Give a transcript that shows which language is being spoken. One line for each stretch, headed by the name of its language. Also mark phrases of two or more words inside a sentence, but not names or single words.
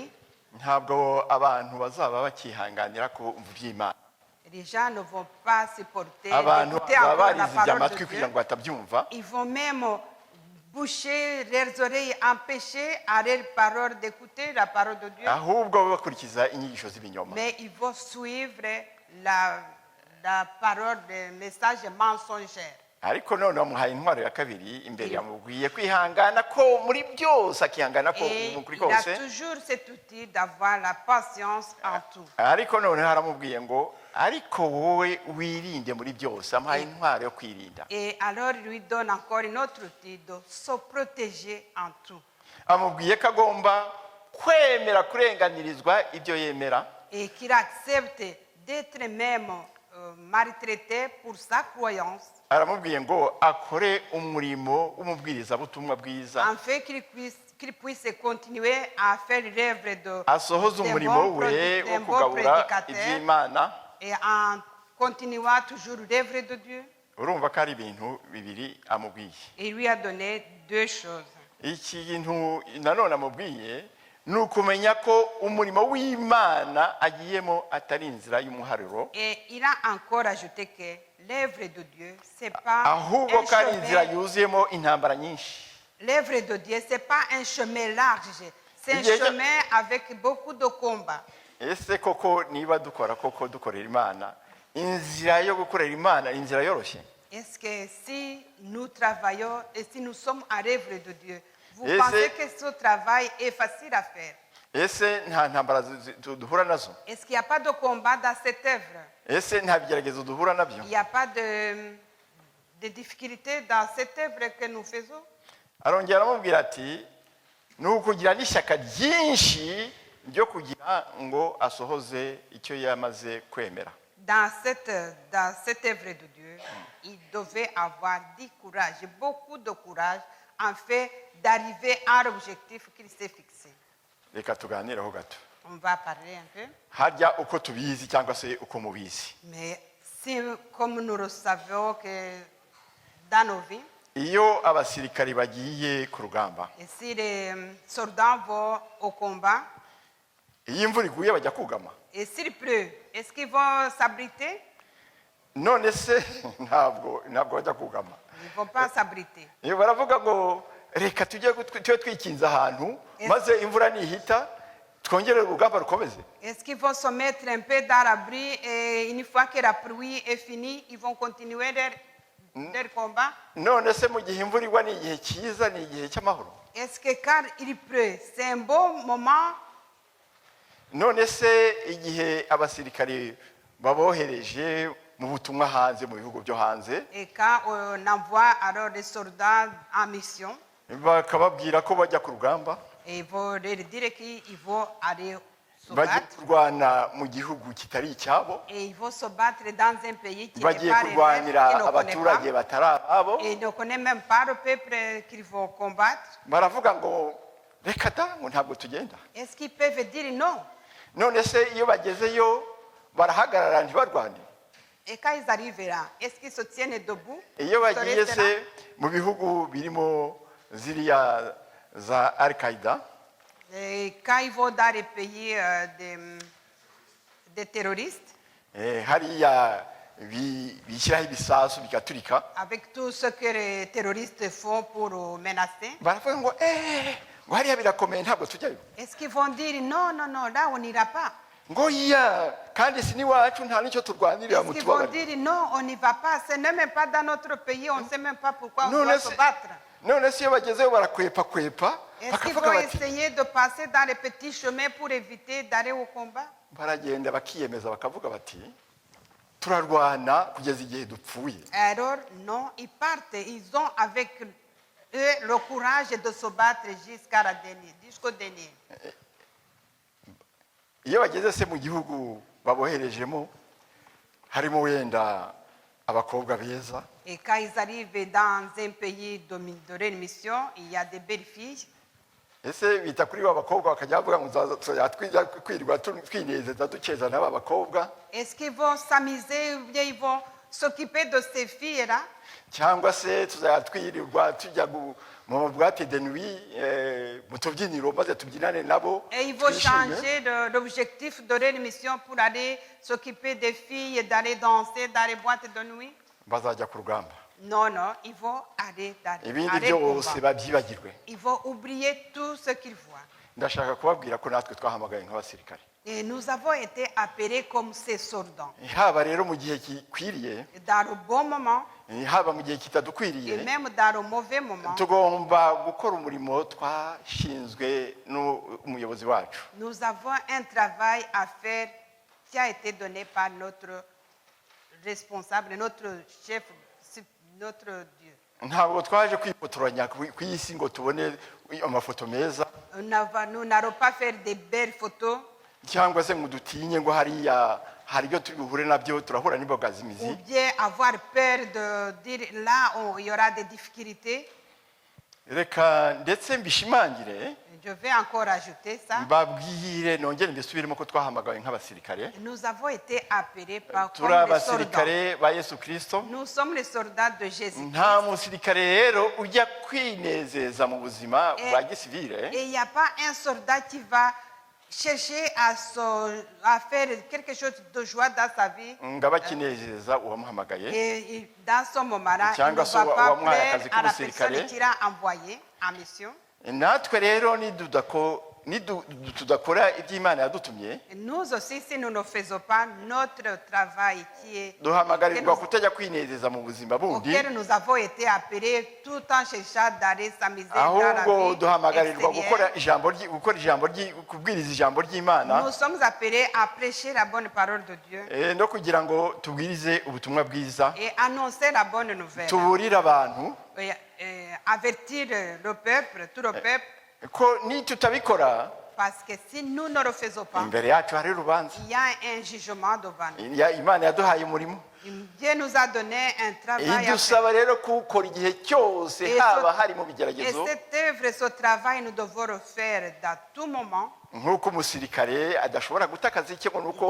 Kinyarwanda: ntabwo abantu bazaba bakihanganira ko umva iby'Imana.
French: les gens ne vont pas supporter
Kinyarwanda: abantu
French: d'écouter
Kinyarwanda: baba
French: encore la
Kinyarwanda: barizibye
French: parole de
Kinyarwanda: amatwi kugira
French: Dieu.
Kinyarwanda: ngo batabyumva.
French: Ils vont même boucher leurs oreilles, empêcher à leurs paroles d'écouter la parole de Dieu.
Kinyarwanda: ahubwo bakurikiza inyigisho z'ibinyoma.
French: Mais ils vont suivre la parole des messages mensongers.
Kinyarwanda: ariko none bamuhaye intwaro ya kabiri imbere, yamubwiye kwihangana ko muri byose, akihangana ko
French: Et
Kinyarwanda: mu kuri
French: il a
Kinyarwanda: kose.
French: toujours cet outil d'avoir la patience en tout.
Kinyarwanda: ariko none haramubwiye ngo ariko wowe wirinde muri byose. amuhaye intwaro yo kwirinda.
French: Et alors il lui donne encore une autre outil de se protéger en tout.
Kinyarwanda: amubwiye ko agomba kwemera kurenganirizwa ibyo yemera,
French: Et qu'il accepte d'être même maltraité pour sa croyance,
Kinyarwanda: aramubwiye ngo akore umurimo w'umubwirizabutumwa bwiza,
French: afin qu'il puisse continuer à faire l'œuvre de
Kinyarwanda: asohoze umurimo we wo
French: d'un bon
Kinyarwanda: kugabura
French: prédicateur
Kinyarwanda: iby'Imana.
French: et en continuant toujours l'œuvre de Dieu.
Kinyarwanda: urumva ko ari ibintu bibiri amubwiye.
French: Il lui a donné deux choses.
Kinyarwanda: ikintu nanone amubwiye ni ukumenya ko umurimo w'Imana agiyemo atari inzira y'umuharuro,
French: Et il a encore ajouté que l'œuvre de Dieu, c'est pas
Kinyarwanda: ahubwo
French: un
Kinyarwanda: ko ari inzira
French: chemin.
Kinyarwanda: yuzuyemo intambara nyinshi.
French: L'œuvre de Dieu, c'est pas un chemin large, c'est un Il y a- chemin avec beaucoup de combats.
Kinyarwanda: ese koko niba dukorera Imana, inzira yo gukorera Imana ni inzira yoroshye?
French: Est-ce que si nous travaillons et si nous sommes à l'œuvre de Dieu, vous Et pensez c'est- que ce travail est facile à faire?
Kinyarwanda: ese nta ntambara duhura nazo?
French: Est-ce qu'il n'y a pas de combat dans cette œuvre?
Kinyarwanda: ese nta bigeragezo duhura nabyo?
French: Il n'y a pas de difficultés dans cette œuvre que nous faisons?
Kinyarwanda: arongera aramubwira ati ni ukugira n'ishyaka ryinshi ryo kugira ngo asohoze icyo yamaze kwemera.
French: Dans cette œuvre de Dieu, il devait avoir du courage, beaucoup de courage, en fait d'arriver à l'objectif qu'il s'est fixé.
Kinyarwanda: reka tuganireho gato.
French: On va parler un peu.
Kinyarwanda: harya uko tubizi cyangwa se uko mubizi,
French: Mais si, comme nous le savons que dans nos vies,
Kinyarwanda: iyo abasirikari bagiye ku rugamba,
French: et si les soldats vont au combat,
Kinyarwanda: iyo imvura iguye bajya kugama.
French: et s'il pleut, est-ce qu'ils vont s'abriter?
Kinyarwanda: none se ntabwo bajya kugama.
French: Ils ne vont pas s'abriter.
Kinyarwanda: Baravuga ngo reka tujye twikinze ahantu maze imvura nihita twongere urugamba rukomeze.
French: Est-ce qu'ils vont se mettre un peu dans l'abri et une fois que la pluie est finie, ils vont continuer leur combat?
Kinyarwanda: None se mu gihe imvura igwa ni igihe cyiza, ni igihe cy'amahoro.
French: Est-ce que quand il pleut, c'est un bon moment?
Kinyarwanda: None se igihe abasirikare babohereje mu butumwa hanze mu bihugu byo hanze
French: Et quand on envoie alors des soldats en mission,
Kinyarwanda: bakababwira ko bajya ku rugamba,
French: et ils vont leur dire qu'ils vont aller se
Kinyarwanda: bagiye
French: battre,
Kinyarwanda: kurwana mu gihugu kitari icyabo,
French: et ils vont se battre dans un pays qui n'est
Kinyarwanda: bagiye
French: pas le leur,
Kinyarwanda: kurwanira
French: qu'ils ne connaissent
Kinyarwanda: abaturage
French: pas,
Kinyarwanda: batari ababo.
French: et ils ne connaissent même pas le peuple qu'ils vont combattre.
Kinyarwanda: Baravuga ngo reka da ngo ntabwo tugenda.
French: Est-ce qu'ils peuvent dire non?
Kinyarwanda: None se iyo bagezeyo barahagarara ntibarwane?
French: Et quand ils arrivent là, est-ce qu'ils se tiennent debout?
Kinyarwanda: Iyo
French: Ils se
Kinyarwanda: bagiye
French: restent là?
Kinyarwanda: se mu bihugu birimo ziriya za Al-Qaïda,
French: Et quand ils vont dans les pays des terroristes,
Kinyarwanda: hariya bishyiraho ibisasu bigaturika,
French: avec tout ce que les terroristes font pour menacer,
Kinyarwanda: baravuga ngo ngo hariya birakomeye ntabwo tujyayo.
French: est-ce qu'ils vont dire non, non, non, là on n'ira pas?
Kinyarwanda: Ngo iya kandi si n'iwacu nta n'icyo turwanirira
French: Est-ce
Kinyarwanda: mu
French: qu'ils vont
Kinyarwanda: tubabare.
French: dire non, on n'y va pas? Ce n'est même pas dans notre pays, on ne sait même pas pourquoi on Non, doit mais se c'est- battre.
Kinyarwanda: None se iyo bagezeyo barakwepa
French: Est-ce qu'ils
Kinyarwanda: bakavuga
French: vont
Kinyarwanda: bati
French: essayer de passer dans les petits chemins pour éviter d'aller au combat?
Kinyarwanda: baragenda bakiyemeza bakavuga bati turarwana kugeza igihe dupfuye.
French: Alors, non, ils partent. Ils ont avec eux le courage de se battre jusqu'au dernier.
Kinyarwanda: Iyo bageze se mu gihugu baboherejemo harimo wenda abakobwa beza,
French: Et quand ils arrivent dans un pays de leur mission, il y a des belles filles.
Kinyarwanda: ese bita kuri ba bakobwa bakajya bavuga ngo tuzajya kwirwa twinezeza dukeza n'aba bakobwa,
French: Est-ce qu'ils vont s'amuser ou bien ils vont s'occuper de ces filles-là?
Kinyarwanda: cyangwa se tuzajya twirirwa tujya mu
French: bwate de nuit
Kinyarwanda: mu tubyiniro maze tubyinane nabo
French: Et ils vont
Kinyarwanda: twishime?
French: changer l'objectif de leur mission pour aller s'occuper des filles, d'aller danser dans les boîtes de nuit?
Kinyarwanda: Bazajya ku rugamba,
French: Non, non, ils vont aller dans
Kinyarwanda: ibindi
French: aller au
Kinyarwanda: byose
French: combat.
Kinyarwanda: babyibagirwe.
French: Ils vont oublier tout ce qu'ils voient.
Kinyarwanda: Ndashaka kubabwira ko natwe twahamagaye nk'abasirikare,
French: Et nous avons été appelés comme ces soldats.
Kinyarwanda: haba rero mu gihe gikwiriye,
French: Dans le bon moment
Kinyarwanda: haba mu gihe
French: et
Kinyarwanda: kitadukwiriye,
French: même dans le mauvais moment,
Kinyarwanda: tugomba gukora umurimo twashinzwe n'umuyobozi wacu.
French: nous avons un travail à faire qui a été donné par notre responsable, notre chef, notre Dieu.
Kinyarwanda: Ntabwo twaje kwifotoranya ku isi ngo tubone amafoto meza,
French: Nous n'allons pas faire des belles photos
Kinyarwanda: cyangwa se ngo dutinye ngo hariya hari ibyo turi buhure nabyo turahura
French: ou
Kinyarwanda: n'imbogamizi.
French: bien avoir peur de dire là où il y aura des difficultés.
Kinyarwanda: Reka ndetse mbishimangire,
French: Je vais encore ajouter ça.
Kinyarwanda: mbabwire nongere mbisubiremo ko twahamagawe nk'abasirikare.
French: Nous avons été appelés par
Kinyarwanda: Turi
French: comme les soldats.
Kinyarwanda: abasirikare ba Yesu Kristo.
French: Nous sommes les soldats de Jésus.
Kinyarwanda: Nta musirikare rero ujya kwinezeza mu buzima bwa gisivile
French: Et il n'y a pas un soldat qui va chercher à faire quelque chose de joie dans sa vie.
Kinyarwanda: ngo aba akinezeza uwamuhamagaye,
French: Et dans ce moment-là, il
Kinyarwanda: Cyangwa
French: ne
Kinyarwanda: se
French: va pas
Kinyarwanda: uwamuhaye
French: plaire
Kinyarwanda: akazi
French: à la
Kinyarwanda: k'umusirikare.
French: personne qui l'a envoyé en mission.
Kinyarwanda: natwe rero tudakora iby'Imana yadutumye,
French: Nous aussi, si nous ne faisons pas notre travail
Kinyarwanda: duhamagarirwa kutajya kwinezeza mu buzima bundi,
French: auquel nous avons été appelés tout en cherchant d'aller s'amuser dans la
Kinyarwanda: ahubwo
French: vie
Kinyarwanda: duhamagarirwa
French: extérieure.
Kinyarwanda: kubwiriza ijambo ry'Imana,
French: Nous sommes appelés à prêcher la bonne parole de Dieu
Kinyarwanda: no kugira ngo tubwirize ubutumwa bwiza,
French: et annoncer la bonne nouvelle.
Kinyarwanda: tuburire abantu
French: Et avertir le peuple, tout le peuple,
Kinyarwanda: ko nitutabikora
French: parce que si nous ne le faisons pas,
Kinyarwanda: imbere yacu hari urubanza.
French: il y a un jugement devant nous.
Kinyarwanda: Imana yaduhaye umurimo,
French: Dieu nous a donné un travail à faire.
Kinyarwanda: idusaba rero kuwukora igihe cyose, haba hari mu
French: Et
Kinyarwanda: bigeragezo,
French: cette œuvre, ce travail, nous devons le faire dans tout moment.
Kinyarwanda: nk'uko umusirikare adashobora guta akazi ke ngo nuko